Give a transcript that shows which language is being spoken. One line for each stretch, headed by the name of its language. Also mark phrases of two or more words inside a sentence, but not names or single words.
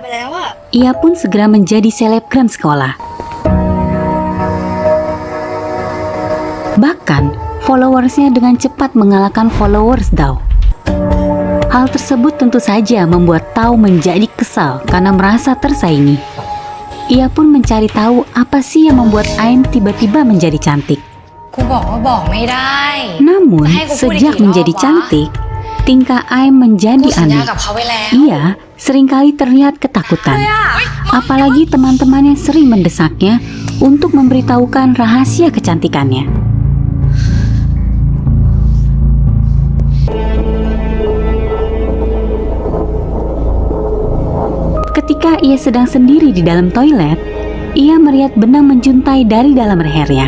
Indonesian: Ia pun segera menjadi selebgram sekolah. Bahkan, followersnya dengan cepat mengalahkan followers Dao. Hal tersebut tentu saja membuat Tao menjadi kesal karena merasa tersaingi. Ia pun mencari tahu apa sih yang membuat Aim tiba-tiba menjadi cantik.
Thai: กูบอกว่าบอกไม่ได้
Indonesian: Namun, Hai, aku sejak boleh menjadi jawab, cantik, tingkah Aim menjadi
Thai: กูสัญญา
Indonesian: aneh.
Thai: กับเขาไว้แล้ว
Indonesian: Ia seringkali terlihat ketakutan. Apalagi teman-temannya sering mendesaknya untuk memberitahukan rahasia kecantikannya. Ketika ia sedang sendiri di dalam toilet, ia melihat benang menjuntai dari dalam lehernya.